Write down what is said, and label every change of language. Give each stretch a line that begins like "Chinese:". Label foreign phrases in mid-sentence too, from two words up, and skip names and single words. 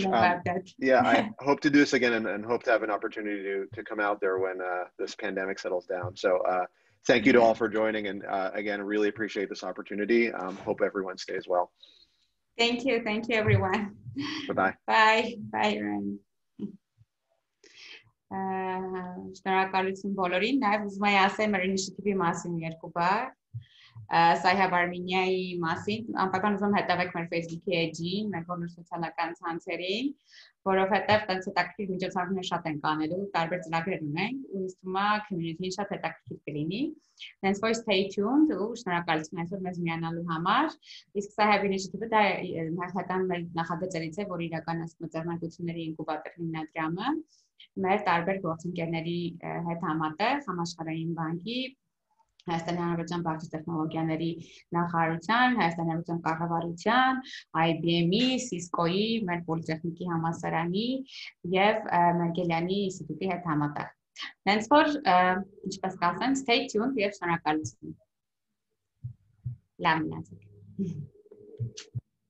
English: Yeah, I hope to do this again and hope to have an opportunity to come out there when this pandemic settles down. So thank you to all for joining. And again, really appreciate this opportunity. Hope everyone stays well. Thank you. Thank you, everyone. Bye-bye. Bye. Bye, Ryan.
Armenian: Շնորհակալություն բոլորին, նաև ուզում եմ ասեմ մեր ինիշիատիվի մասին երկու բառ, CyHub Armenia-ի մասին, անպայման ուզում հետևեք մեր Facebook-ի էջին, մեր բոլոր սոցիալական ցանցերին, որովհետև տենց հետաքրքիր միջոցառումներ շատ են կանելու, տարբեր ծրագրեր ունենք, ու ինձ թվում է community-ին շատ հետաքրքիր կլինի։
English: Hence for stay tuned
Armenian: ու շնորհակալություն այսօր մեզ միանալու համար։ Իսկ CyHub initiative-ը դա հերթական մեր նախագծերից է, որ իրականացնում է ձեռնարկությունների ինկուբատոր հիմնադրամը մեր տարբեր գործընկերների հետ համատեղ համաշխարհային բանկի, Հայաստանի Հանրապետության բարձր տեխնոլոգիաների նախարարության, Հայաստանի Հանրապետության կառավարության, IBM-ի, Cisco-ի, մեր պոլիտեխնիկի համալսարանի եւ Մերգելյանի ինստիտուտի հետ համատեղ։
English: Hence for
Armenian: ինչպես կասեմ,
English: stay tuned
Armenian: եւ շնորհակալություն։ Լավ մնացեք։